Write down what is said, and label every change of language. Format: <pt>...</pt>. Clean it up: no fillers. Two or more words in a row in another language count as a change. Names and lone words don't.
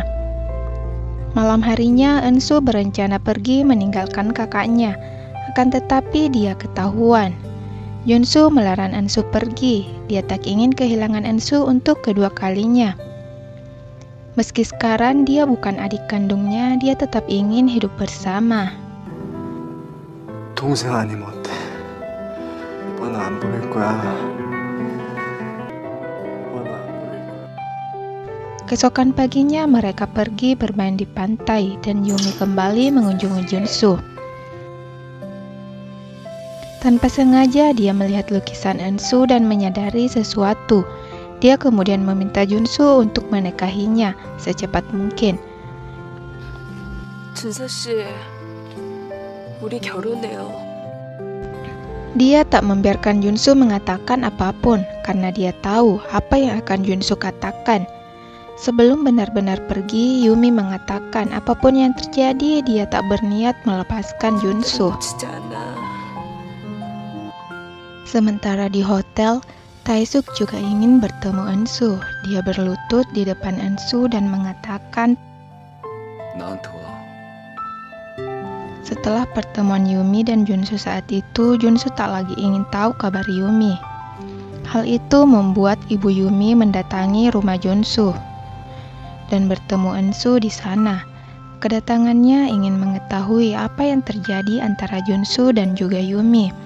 <id>Malam harinya Ensu berencana pergi meninggalkan kakaknya, akan tetapi dia ketahuan. Junsu melarang Ensu pergi, dia tak ingin kehilangan Ensu untuk kedua kalinya. Meski sekarang dia bukan adik kandungnya, dia tetap ingin hidup bersama.</id> <ko>동생 아니면 어때? 오빠는 안 보낼 거야. 오빠는 안 보낼 거야.</ko> <id>Keesokan paginya mereka pergi bermain di pantai dan Yumi kembali mengunjungi Junsu. Tanpa sengaja dia melihat lukisan Ensu dan menyadari sesuatu. Dia kemudian meminta Junsu untuk menikahinya secepat mungkin.</id> <ko>준서 씨, 우리 결혼해요.</ko> <id>Dia tak membiarkan Junsu mengatakan apapun karena dia tahu apa yang akan Junsu katakan. Sebelum benar-benar pergi, Yumi mengatakan apapun yang terjadi dia tak berniat melepaskan Junsu.</id> <ko>진짜 않아.</ko> <id>Sementara di hotel, Taesuk juga ingin bertemu Ensu. Dia berlutut di depan Ensu dan mengatakan,</id> <ko>나한테 와.</ko> <id>setelah pertemuan Yumi dan Junsu saat itu, Junsu tak lagi ingin tahu kabar Yumi. Hal itu membuat ibu Yumi mendatangi rumah Junsu dan bertemu Ensu di sana. Kedatangannya ingin mengetahui apa yang terjadi antara Junsu dan juga Yumi.</id>